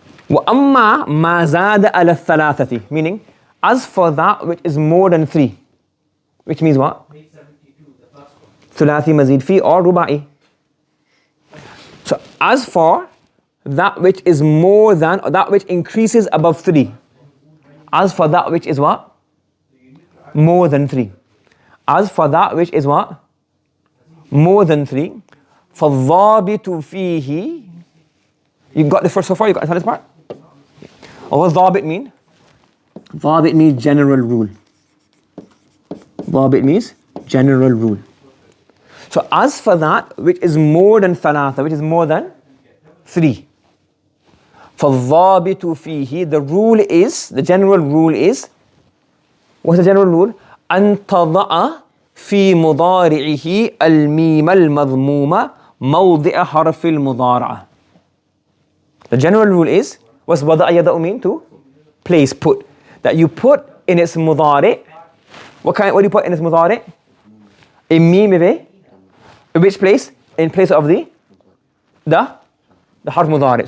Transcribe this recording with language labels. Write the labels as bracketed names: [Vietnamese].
[Arabic] وأما ما زاد على الثلاثة, [English] meaning, as for that which is more than 3, which means what? [Arabic] ثلاثي مزيد فيه [English] or [Arabic] رباعي. [English] So as for that which is more than, or that which increases above 3. As for that which is what? More than 3. As for that which is what? More than 3. [Arabic] فَالضَّابِطُ فِيهِ. [English] You got the first so far? You got this part? What does ضابط mean? ضابط means general rule. ضابط means general rule. So as for that which is more than ثلاثة, which is more than 3. [Arabic] فَالضَّابِطُ فِيهِ. [English] The rule is, the general rule is, what's the general rule? [Arabic] أَن تَضَعَ في مضارعه الميم المضمومة موضع حرف المضارعة. [English] The general rule is, what's وضع يضع mean? To place, put. That you put in its mudari. What do you put in its mudari? A mim in which place? In place of the harf mudari.